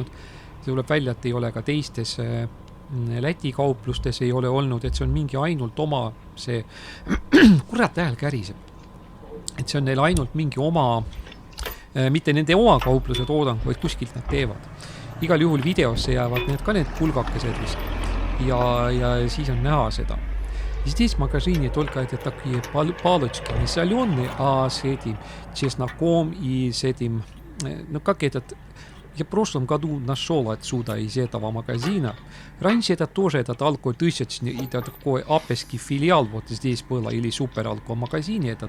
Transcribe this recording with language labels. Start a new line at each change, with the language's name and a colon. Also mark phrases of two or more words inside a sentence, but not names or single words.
Estonian: See tuleb välja, et ei ole ka teistes Läti kauplustes ei ole olnud, et see on mingi ainult oma see, kurat hääl käriseb, et see on neil ainult mingi oma, mitte nende oma kaupluse toodang, vaid kuskilt nad teevad. Igal juhul videosse jäävad need ka need pulgakesed vist ja siis on näha seda.
Russian: Здесь в магазине только это такие палочки не соленые, а с этим чесноком и с этим, ну как этот. Я в прошлом году нашел отсюда из этого магазина. Раньше это тоже этот алкотысячный, это такой апельский филиал вот здесь было, или супералко-магазине этот.